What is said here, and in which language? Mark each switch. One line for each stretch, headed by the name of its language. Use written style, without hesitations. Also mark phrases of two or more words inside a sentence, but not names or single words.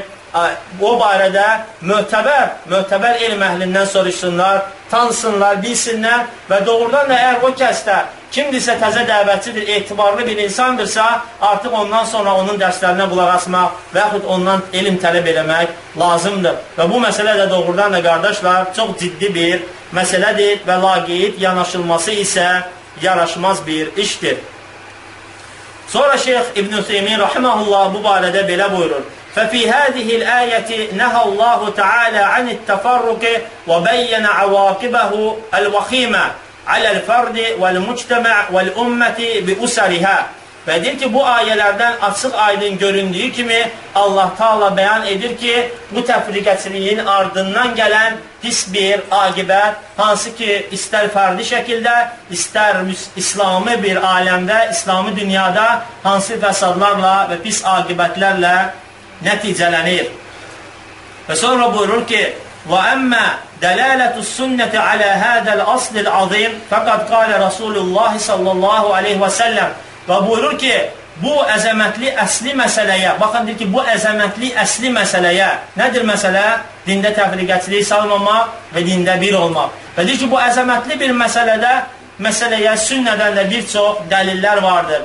Azerbaijani: O barədə möhtəbər elm əhlindən soruşsunlar, tanısınlar, bilsinlər və doğrudan da əgər o kəsdə kimdirsə təzə dəvətçidir, etibarlı bir insandırsa, artıq ondan sonra onun dərslərinə qulaq asmaq və yaxud ondan elm tələb eləmək lazımdır. Və bu məsələ də doğrudan da qardaşlar çox ciddi bir məsələdir və laqeyd yanaşılması isə yaraşmaz bir işdir. Sonra Şeyx İbn-i Hüseymin rahiməhullah bu barədə belə buyurur.
Arabic: فَفِي هَذِهِ الْآيَةِ نَهَى اللّٰهُ تَعَالَى عَنِ التَّفَرُّقِ وَبَيَّنَ عَوَاقِبَهُ الْوَخِيمَ. على الفرد والمجتمع والأمة بأسرها.
Azerbaijani: Və deyir ki, bu ayələrdən açıq aydın göründüyü kimi Allah Taala bəyan edir ki, bu təfriqəçiliyin ardından gələn pis bir aqibət, hansı ki, istər fərdi şəkildə, istər İslami bir aləmdə, İslami dünyada hansı fəsadlarla və pis aqibətlərlə nəticələnir. Və sonra buyurur ki,
Arabic: وَأَمَّا دَلَالَةُ السُنَّةِ عَلَى هَذَا الْأَصْلِ الْعَظِيمِ فَقَدْ قَالَ رَسُولُ اللّٰهِ صلى الله عليه وسلم.
Azerbaijani: Və buyurur ki, bu əzəmətli əsli məsələyə, baxın deyir ki, bu əzəmətli əsli məsələyə, nədir məsələ? Dində təfriqəçilik salmamaq və dində bir olmaq. Və deyir ki, bu əzəmətli bir məsələyə sünnədən də bir çox dəlillər vardır.